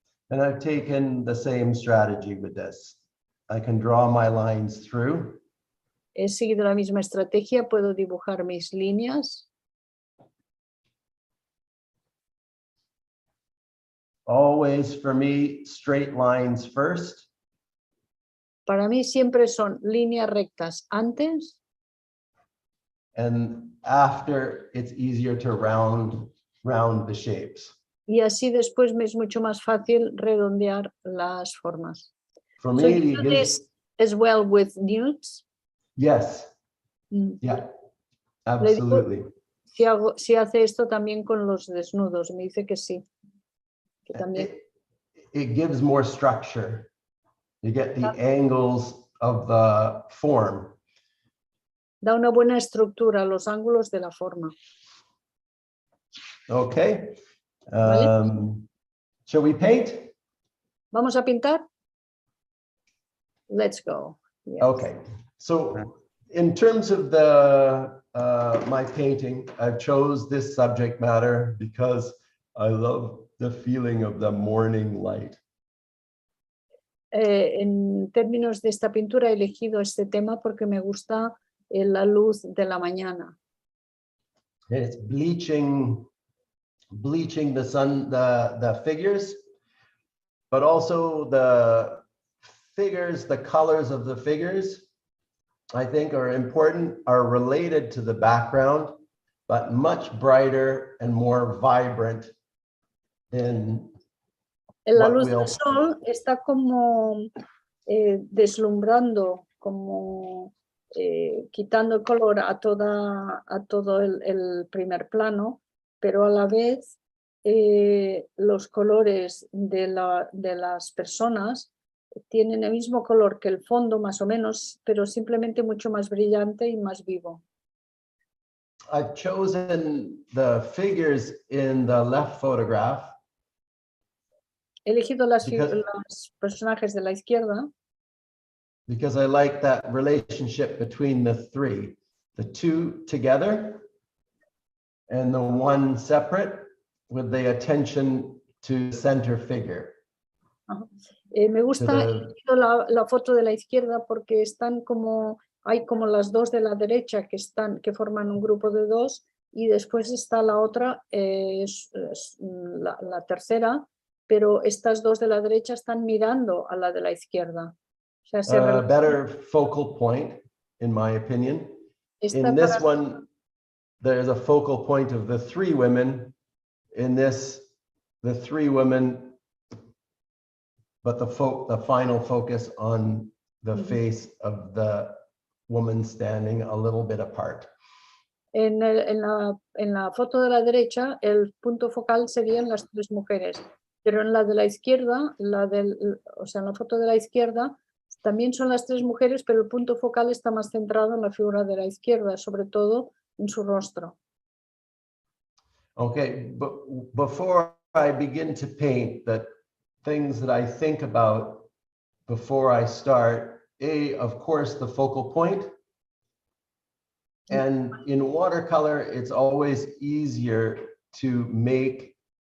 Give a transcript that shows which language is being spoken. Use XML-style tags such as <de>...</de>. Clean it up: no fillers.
<en>And I've taken the same strategy with this. I can draw my lines through.</en> <es>He seguido la misma estrategia, puedo dibujar mis líneas.</es> <en>Always for me, straight lines first.</en> <es>Para mí siempre son líneas rectas antes</es> <en>And after, it's easier to round the shapes.</en> <es>y así después me es mucho más fácil redondear las formas.</es> <en>For So me, you do this as well with nudes? yes, Mm. yeah, absolutely.</en> <es>Si hace esto también con los desnudos, me dice que sí. Que también.</es> <en>It gives more structure. You get the angles of the form.</en> <es>Da una buena estructura a los ángulos de la forma.</es> <en>Okay.</en> <es>¿Vale?</es> <en>Shall we paint?</en> <es>¿Vamos a pintar?</es> <en>Let's go. Yes. Okay. So in terms of the my painting, I've chose this subject matter because I love the feeling of the morning light.</en> <es>En términos de esta pintura he elegido este tema porque me gusta la luz de la mañana.</es> <en>It's bleaching the sun, the figures, but also the figures, the colors of the figures, I think are important, are related to the background, but much brighter and more vibrant than</en> <es>La luz del sol está como deslumbrando, como quitando el color a todo el primer plano, pero a la vez los colores de las personas tienen el mismo color que el fondo más o menos, pero simplemente mucho más brillante y más vivo.</es> <en>I've chosen the figures in the left photograph.</en> <es>He elegido los personajes de la izquierda</es> <en>because I like that relationship between the three, the two together and the one separate, with the attention to the center figure.</en> <es>Me gusta la foto de la izquierda porque hay como las dos de la derecha que forman un grupo de dos y después está la otra, la tercera, pero estas dos de la derecha están mirando a la de la izquierda. O sea,</es> <en>better focal point, in my opinion. In this one, there's a focal point of the three women. In this, the three women, but the final focus on the face of the woman standing a little bit apart.</en> <es>En la foto de la derecha, el punto focal serían las tres mujeres. Pero en la de la izquierda, en la foto de la izquierda, también son las tres mujeres, pero el punto focal está más centrado en la figura de la izquierda, sobre todo en su rostro.</es> <en>Okay, but before I begin to paint, the things that I think about before I start, of course, the focal point. And in watercolor, it's always easier to make</en>